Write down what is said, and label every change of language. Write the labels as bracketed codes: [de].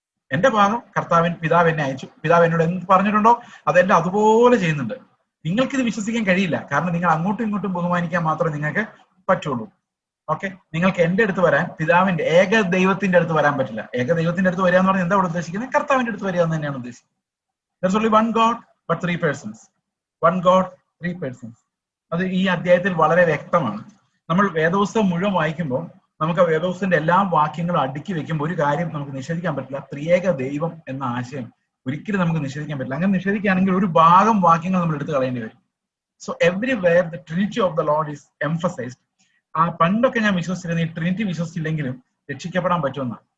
[ml] എന്റെ ഭാഗം പിതാവ് എന്നെ അയച്ചു, പിതാവ് എന്നോട് എന്ത് പറഞ്ഞിട്ടുണ്ടോ അതെല്ലാം അതുപോലെ ചെയ്യുന്നുണ്ട്. നിങ്ങൾക്കിത് വിശ്വസിക്കാൻ കഴിയില്ല, കാരണം നിങ്ങൾ അങ്ങോട്ടും ഇങ്ങോട്ടും ബഹുമാനിക്കാൻ മാത്രമേ നിങ്ങൾക്ക് പറ്റുള്ളൂ. ഓക്കെ, നിങ്ങൾക്ക് എന്റെ അടുത്ത് വരാൻ, പിതാവിന്റെ ഏക ദൈവത്തിന്റെ അടുത്ത് വരാൻ പറ്റില്ല. ഏക ദൈവത്തിന്റെ അടുത്ത് വരിക എന്ന് പറഞ്ഞാൽ എന്താ ഉദ്ദേശിക്കുന്നത്? കർത്താവിന്റെ അടുത്ത് വരിക എന്ന് തന്നെയാണ് ഉദ്ദേശിക്കുന്നത്. [en] There's only one God but three persons. One God, three persons. [ml] അത് ഈ അധ്യായത്തിൽ വളരെ വ്യക്തമാണ്. നമ്മൾ വേദപുസ്തകം മുഴുവൻ വായിക്കുമ്പോൾ നമുക്ക് ആ വേദപുസ്തകത്തിന്റെ എല്ലാ വാക്യങ്ങളും അടുക്കി വെക്കുമ്പോൾ ഒരു കാര്യം നമുക്ക് നിഷേധിക്കാൻ പറ്റില്ല. ത്രിയേക ദൈവം എന്ന ആശയം ഒരിക്കലും നമുക്ക് നിഷേധിക്കാൻ പറ്റില്ല. അങ്ങനെ നിഷേധിക്കുകയാണെങ്കിൽ ഒരു ഭാഗം വാക്യങ്ങൾ നമ്മൾ എടുത്തു കളയേണ്ടി വരും. [en] So everywhere the trinity of the lord is emphasised. [ml] ആ പണ്ടൊക്കെ ഞാൻ വിശ്വസിച്ചിരുന്നത് ഈ ട്രിനിറ്റി വിശ്വസിച്ചില്ലെങ്കിലും രക്ഷിക്കപ്പെടാൻ പറ്റുമെന്നാണ്.